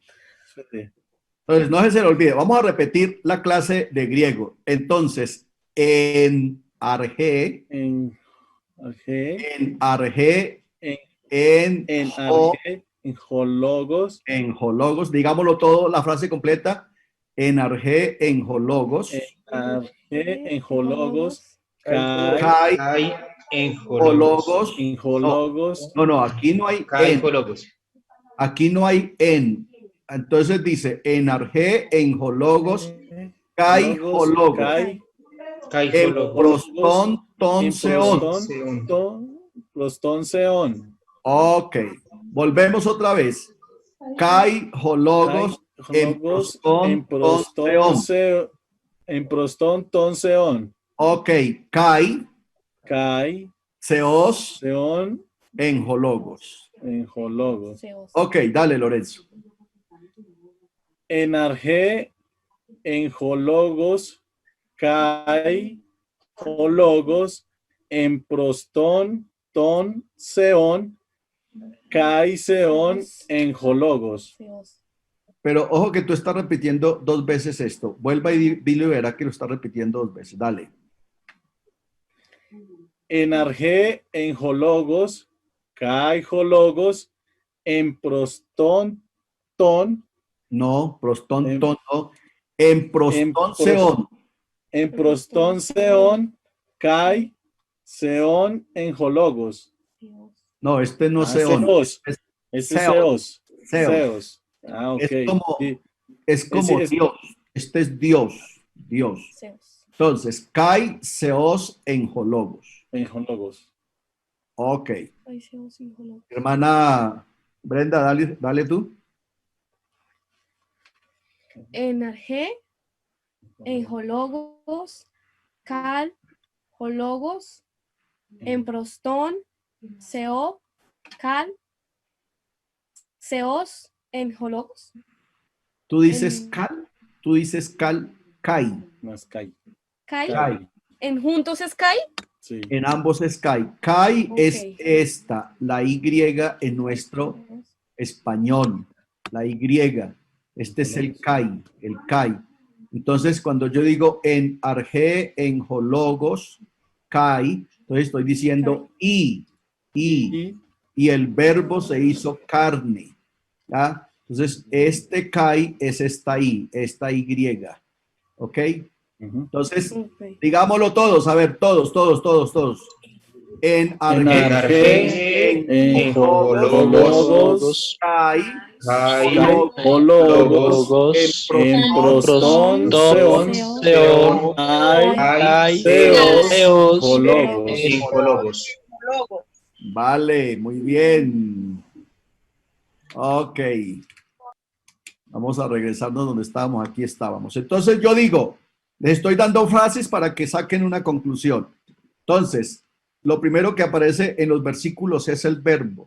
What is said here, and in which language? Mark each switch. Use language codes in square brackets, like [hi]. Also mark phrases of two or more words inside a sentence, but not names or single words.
[es] Entonces, no se le olvide. Vamos a repetir la clase de griego. Entonces, [el] Ἐν ἀρχῇ ἦν ὁ λόγος, [es] digámoslo todo, la frase completa. [el] Ἐν ἀρχῇ ἦν ὁ λόγος. ἦν ὁ λόγος, Kai, ἦν ὁ λόγος. ὁ λόγος. [es] No, aquí no hay en. Aquí no hay en. Entonces dice, [el] ἐν ἀρχῇ ἦν ὁ λόγος καὶ ὁ λόγος. ἦν πρὸς τὸν, τὸν θεόν. πρὸς τὸν θεόν. [es] Ok, volvemos otra vez. [el] καὶ ὁ λόγος ἦν πρὸς τὸν, τὸν θεόν. ἦν πρὸς τὸν τὸν, seón. Ok, καὶ θεὸς, seón, ἦν ὁ λόγος. ἦν ὁ λόγος. [es] Ok, dale, Lorenzo. [el] Ἐν ἀρχῇ ἦν ὁ λόγος καὶ ὁ λόγος ἦν πρὸς τὸν τὸν θεόν καὶ θεόν ἦν ὁ λόγος. [es] Pero ojo que tú estás repitiendo 2 veces esto. Vuelva y dile y verá que lo está repitiendo 2 veces. Dale. [el] Ἐν ἀρχῇ ἦν ὁ λόγος καὶ ὁ λόγος ἦν πρὸς τὸν, ton. [es] No, [el] πρὸς τὸν τὸν, [es] no. [el] ἦν πρὸς τὸν θεόν. ἦν πρὸς τὸν θεόν καὶ θεόν ἦν ὁ λόγος. [es] No, este no es seón. Este es seos. Seos. Ah, ok. Es como Dios. Este es Dios. Dios. Entonces, [el] καὶ θεὸς ἦν ὁ λόγος. ἦν ὁ λόγος. [es] Ok. Hermana Brenda, dale tú. [el] Ἐν ἀρχῇ ἦν ὁ λόγος καὶ ὁ λόγος ἦν πρὸς τὸν θεό καὶ θεὸς ἦν ὁ λόγος. [es] Tú dices cal, kai. No es kai. Kai. ¿En juntos es kai? Sí. En ambos es kai. Kai Ok. es esta, la Y en nuestro español. La Y. Este es el kai, Entonces, cuando yo digo [el] ἐν ἀρχῇ ἦν ὁ λόγος καὶ, [es] entonces estoy diciendo y el verbo se hizo carne. ¿Ya? Entonces, este kai es esta Y. ¿Ok? Entonces, digámoslo todos, a ver, todos. [el] Ἐν ἀρχῇ ἦν ὁ λόγος καὶ, ὁ λόγος ἦν πρὸς τὸν θεόν ay θεὸς ὁ λόγος. [es] Vale, muy bien. Ok. Vamos a regresarnos donde estábamos. Aquí estábamos. Entonces yo digo, les estoy dando frases para que saquen una conclusión. Entonces, lo primero que aparece en los versículos es el verbo.